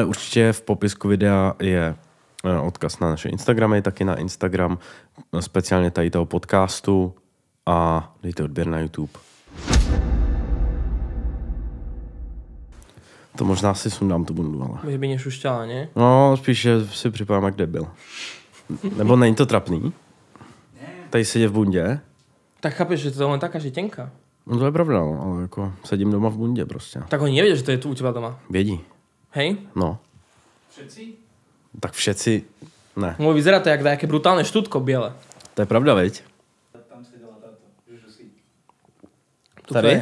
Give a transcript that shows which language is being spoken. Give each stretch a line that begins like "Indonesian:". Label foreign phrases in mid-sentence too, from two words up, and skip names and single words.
Czech: Určitě v popisku videa je odkaz na naše Instagramy, taky na Instagram speciálně tady toho podcastu a dejte odběr na YouTube. To možná si sundám tu bundu, ale... Že by nešušťala, ne? No, spíš, že si připadám jak debil. Nebo není to trapný? Tady sedět v bundě?
Slovak: Tak chápeš, že to je len taká, že tenká.
Czech: No to je pravda, no, ale jako sedím doma v bundě prostě.
Slovak: Tak oni nevedia, že to je tu u teba doma.
Czech: Vědí.
Slovak: Hej? No. Všetci? Tak všetci... Ne. Můj vyzerá to jak nejaké brutálne štutko biele. To je pravda, veď? Tam sedela táto.
Czech: Tady?